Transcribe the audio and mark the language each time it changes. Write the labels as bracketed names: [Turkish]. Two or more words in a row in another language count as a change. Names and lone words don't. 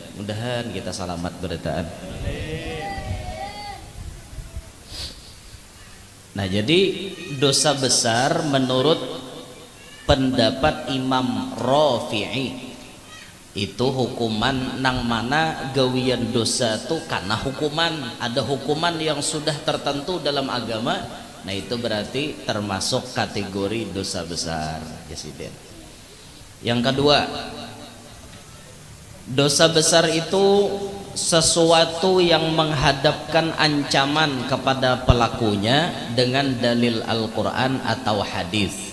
[Banjar] Mudahan kita selamat beritaan. Nah, jadi dosa besar menurut pendapat Imam Rafi'i itu hukuman nang mana gawian dosa tuh karena hukuman, ada hukuman yang sudah tertentu dalam agama. [Indonesian] Nah, itu berarti termasuk kategori dosa besar, Presiden. Yang kedua, dosa besar itu sesuatu yang menghadapkan ancaman kepada pelakunya dengan dalil Al-Quran atau hadis.